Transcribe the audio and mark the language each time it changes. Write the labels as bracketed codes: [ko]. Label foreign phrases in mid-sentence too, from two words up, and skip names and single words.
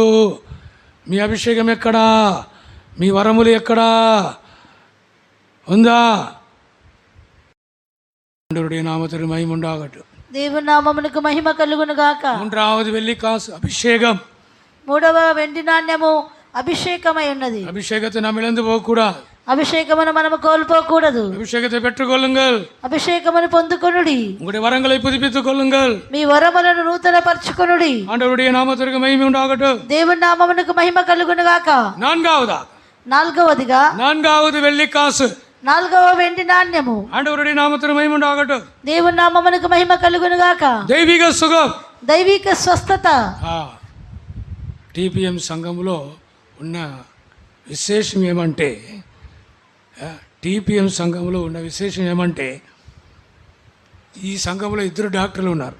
[te] మీ అభిషేకం ఎక్కడా? మీ వరములు ఎక్కడా ఉందా? నామమునకు మహిమ ఉండాగట్టు. దేవుని నామమునకు మహిమ కలుగును గాక. [ta] 3வது வெள்ளி காசு அபிஷேகம். [te] 3వ వెండి నాణ్యము అభిషేకమై ఉన్నది. [ta] అభిషేకத்தை நாம் இழந்து போகக்கூடாது. [te] అభిషేకమును మనము కోల్పోకూడదు. [ta] అభిషేకத்தை பெற்றுக்கொள்ளுங்கள். [te] అభిషేకమును పొందుకొనుడి. [ta] உங்களுடைய வரங்களை புதுப்பித்துக் கொள்ளுங்கள். [te] మీ వరములను నూతనపరచుకొనుడి. [ta] ஆண்டவருடைய நாமத்திற்கு மகிமை உண்டாகட்டும். [te] దేవుని నామమునకు మహిమ కలుగును గాక. 4వదిగా [ta] 4வது வெள்ளிக்காசு, [te] 4వ వెండి నాణ్యము. [ta] ஆண்டவருடைய நாமத்திற்கு மகிமை உண்டாகட்டும். [te] దేవుని నామమునకు మహిమ కలుగును గాక. దైవిక సుఖం, దైవిక స్వస్థత. టీపీఎం సంఘంలో ఉన్న విశేషం ఏమంటే, టీపీఎం సంఘంలో ఉన్న విశేషం ఏమంటే, ఈ సంఘంలో 2 డాక్టర్లు ఉన్నారు.